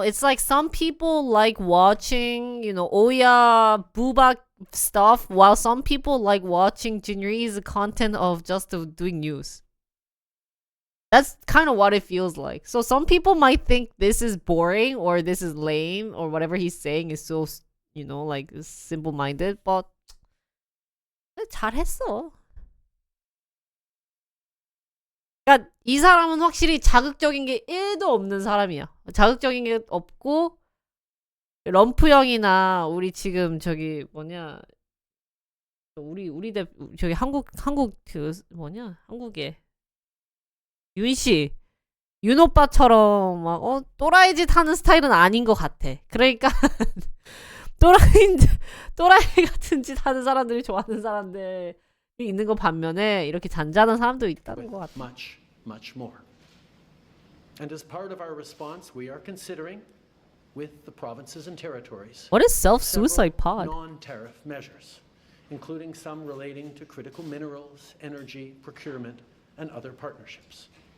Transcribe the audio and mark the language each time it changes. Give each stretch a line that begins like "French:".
English: It's like some people like watching, you know, Oya Bubak stuff, while some people like watching Jinri's content of just doing news. That's kind of what it feels like. So some people might think this is boring or this is lame or whatever he's saying is so, you know, like simple-minded, but
Korean: 잘했어. 그러니까 이 사람은 확실히 자극적인 게 1도 없는 사람이야. 자극적인 게 없고 럼프 형이나 우리 지금 저기 뭐냐 우리 대 저기 한국 그 뭐냐 한국에 윤씨 윤 오빠처럼 막 또라이짓 하는 스타일은 아닌 것 같아. 그러니까 또라이 같은 짓 하는 사람들이 좋아하는 사람들이 있는 거 반면에 이렇게 잔잔한 사람도 있다는 것 같아.
English: much more. And as part of our response, we are considering, with the provinces and territories, What is self-suicide pod? non-tariff measures, including some relating to critical minerals, energy, procurement, and other partnerships.